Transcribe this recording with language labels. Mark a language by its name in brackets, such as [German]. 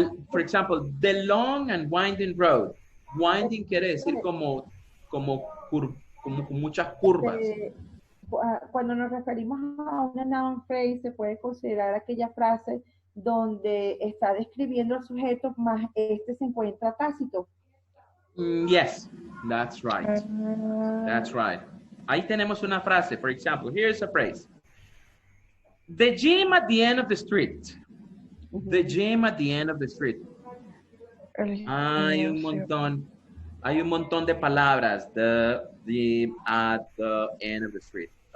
[English] For example, the long and winding road. [Spanish] Winding quiere decir como con muchas curvas. Cuando nos referimos a una noun phrase, se puede considerar aquella frase donde está describiendo el sujeto, más este se encuentra tácito. [English] Yes, that's right. That's right. [Spanish] Ahí tenemos una frase. [English] For example, here's a phrase. The gym at the end of the street. The gym at the end of the street. [Spanish] Hay un montón de palabras. [English] The gym at the end of the street.